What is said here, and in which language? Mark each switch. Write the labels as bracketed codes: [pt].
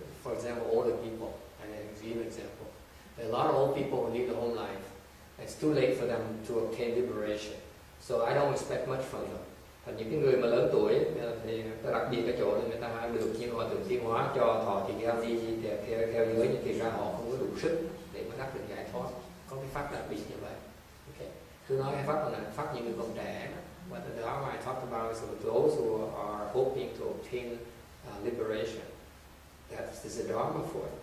[en] For example, older people. And I'll give you an example. There are a lot of old people who need a home life. It's too late for them to obtain liberation. So I don't expect much from them. [vi] Còn những cái người mà lớn tuổi thì đặc biệt cái chỗ là người ta được như họ được tiến hóa cho thọ thì theo đi theo giới, nhưng thì ra họ không có đủ sức để mà đắc được giải thoát. Có cái pháp đặc biệt như vậy. Okay. Tôi nói cái pháp là pháp những người còn trẻ. [en] But the Dharma I talked about is for those who are hoping to obtain liberation. That is the Dharma for it.